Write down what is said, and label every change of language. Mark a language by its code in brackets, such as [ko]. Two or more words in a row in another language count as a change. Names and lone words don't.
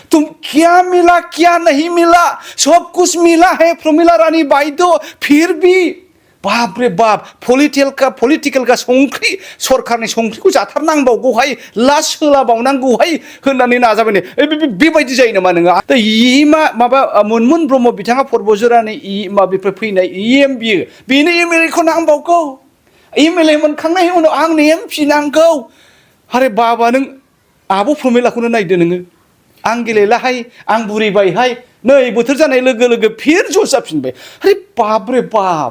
[hi] तुम क्या मिला क्या नहीं मिला सब कुछ मिला है प्रमिला रानी बाइदो फिर भी बाप रे बाप पॉलिटिकल [brx] का संख्रि सरकारनि संख्रिखौ जाथारनांबावगौहाय लास होलाबावनांगौहाय होननानै नाजाबाय नै बेबायदि जायो नामा नोङो दा इमा माबा मोनमोन ब्रह्म बिथाङा पर्बजरानि माबेनिफ्राय फैनाय इएम बियो बेनो एमएलए खौ नांबावगौ एमएलए मोनखांनायनि उनाव आंनो एमपि नांगौ आरे बाबा नों आब' प्रमिलाखौनो नायदो नोङो आं गेलेलाहाय आं बुरिबायहाय नै बोथोर जानाय लोगो लोगो फिर ज' जाफिनबाय आरे [hi] बाप रे बाप